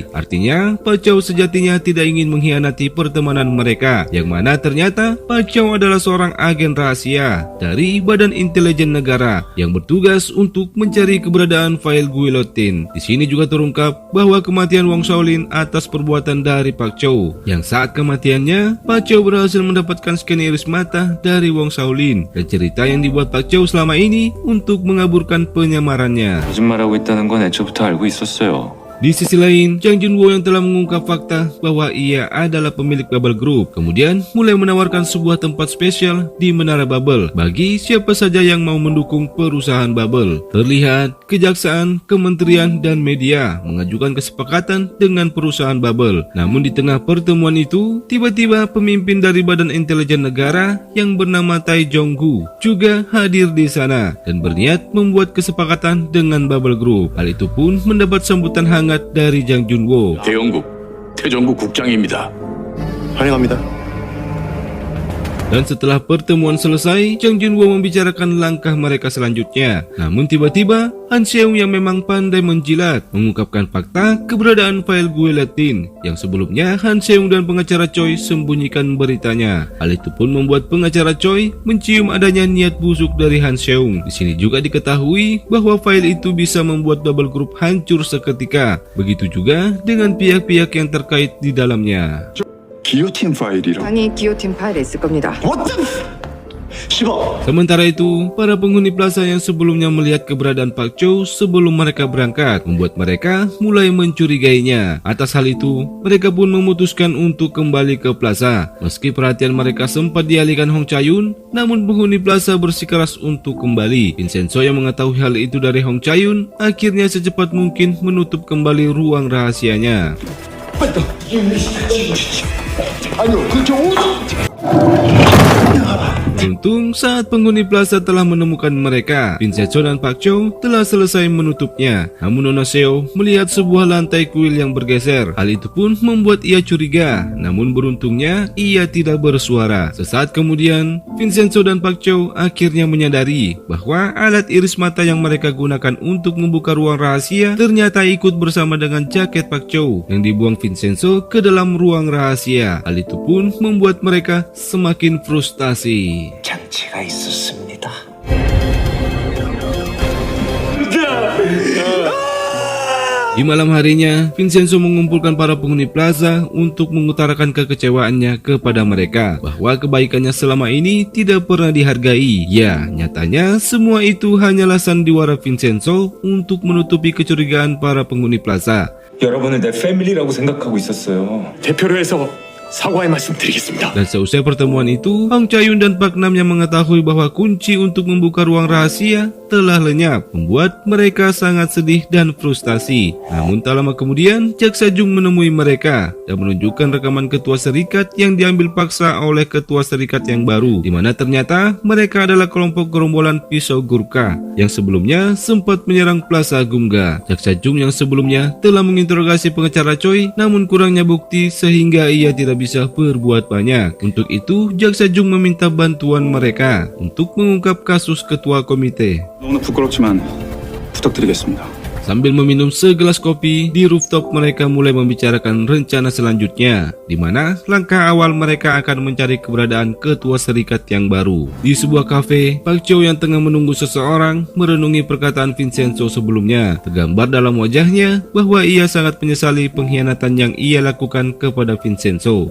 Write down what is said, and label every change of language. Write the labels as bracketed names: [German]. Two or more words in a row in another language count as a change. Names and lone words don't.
[Indonesian] Artinya, Pak Chow sejatinya tidak ingin mengkhianati pertemanan mereka, yang mana ternyata Pak Chow adalah seorang agen rahasia dari Badan Intelijen Negara yang bertugas untuk mencari keberadaan file guillotine. Di sini juga terungkap bahwa kematian Wong Shaolin atas perbuatan dari Pak Chow, yang saat kematiannya Pak Chow berhasil mendapatkan scan iris mata dari Wong Shaolin, dan cerita yang dibuat Pak Chow selama ini untuk mengaburkan penyamarannya. [Korean] 거짓말하고 있다는 건 애초부터 알고 있었어요. [Indonesian] Di sisi lain, Jang Junwo yang telah mengungkap fakta bahwa ia adalah pemilik Bubble Group, kemudian mulai menawarkan sebuah tempat spesial di Menara Bubble bagi siapa saja yang mau mendukung perusahaan Bubble. Terlihat, kejaksaan, kementerian, dan media mengajukan kesepakatan dengan perusahaan Bubble. Namun di tengah pertemuan itu, tiba-tiba pemimpin dari Badan Intelijen Negara yang bernama Tai Jong-gu juga hadir di sana dan berniat membuat kesepakatan dengan Bubble Group. Hal itu pun mendapat sambutan hangat dari Jang Junwo. [Korean] 대영국 태정국 국장입니다. 환영합니다. [Indonesian] Dan setelah pertemuan selesai, Jang Junwo membicarakan langkah mereka selanjutnya. Namun tiba-tiba, Han Seung yang memang pandai menjilat mengungkapkan fakta keberadaan file guillotine yang sebelumnya Han Seung dan pengacara Choi sembunyikan beritanya. Hal itu pun membuat pengacara Choi mencium adanya niat busuk dari Han Seung. Di sini juga diketahui bahwa file itu bisa membuat Bubble Group hancur seketika. Begitu juga dengan pihak-pihak yang terkait di dalamnya. [Korean] 기요틴 파일이라. 당연히 기요틴 파일에 있을 겁니다. 어떤 10억. [Indonesian] Sementara itu, para penghuni plaza yang sebelumnya melihat keberadaan Pak Chow sebelum mereka berangkat membuat mereka mulai mencurigainya. Atas hal itu, mereka pun memutuskan untuk kembali ke plaza. Meski perhatian mereka sempat dialihkan Hong Chayun, namun penghuni plaza bersikeras untuk kembali. Vincenzo yang mengetahui hal itu dari Hong Chayun akhirnya secepat mungkin menutup kembali ruang rahasianya. [Korean] 아니요, 그렇게 [Indonesian] Untung saat penghuni plaza telah menemukan mereka, Vincenzo dan Pak Chow telah selesai menutupnya. Namun Nona Seo melihat sebuah lantai kuil yang bergeser. Hal itu pun membuat ia curiga. Namun beruntungnya ia tidak bersuara. Sesaat kemudian, Vincenzo dan Pak Chow akhirnya menyadari bahwa alat iris mata yang mereka gunakan untuk membuka ruang rahasia ternyata ikut bersama dengan jaket Pak Chow yang dibuang Vincenzo ke dalam ruang rahasia. Hal itu pun membuat mereka semakin frustasi. [Korean] 장치가 있었습니다. [Indonesian] Di malam harinya, Vincenzo mengumpulkan para penghuni plaza untuk mengutarakan kekecewaannya kepada mereka bahwa kebaikannya selama ini tidak pernah dihargai. Ya, nyatanya semua itu hanyalah sandiwara Vincenzo untuk menutupi kecurigaan para penghuni plaza. [Korean] 여러분을 내 패밀리라고 생각하고 있었어요. 대표로 해서 사과의 말씀 드리겠습니다. [Indonesian] Dan seusai pertemuan itu, Hong Chayun dan Pak Nam yang mengetahui bahwa kunci untuk membuka ruang rahasia telah lenyap, membuat mereka sangat sedih dan frustasi. Namun tak lama kemudian, Jaksa Jung menemui mereka dan menunjukkan rekaman ketua serikat yang diambil paksa oleh ketua serikat yang baru, di mana ternyata mereka adalah kelompok gerombolan pisau Gurkha yang sebelumnya sempat menyerang Plaza Gumga. Jaksa Jung yang sebelumnya telah menginterogasi pengacara Choi, namun kurangnya bukti sehingga ia tidak bisa berbuat banyak. Untuk itu, Jaksa Jung meminta bantuan mereka untuk mengungkap kasus ketua komite. [Korean] 너무나 부끄럽지만 부탁드리겠습니다. [Indonesian] Sambil meminum segelas kopi, di rooftop mereka mulai membicarakan rencana selanjutnya, di mana langkah awal mereka akan mencari keberadaan ketua serikat yang baru. Di sebuah kafe, Pak Chow yang tengah menunggu seseorang merenungi perkataan Vincenzo sebelumnya. Tergambar dalam wajahnya bahwa ia sangat menyesali pengkhianatan yang ia lakukan kepada Vincenzo.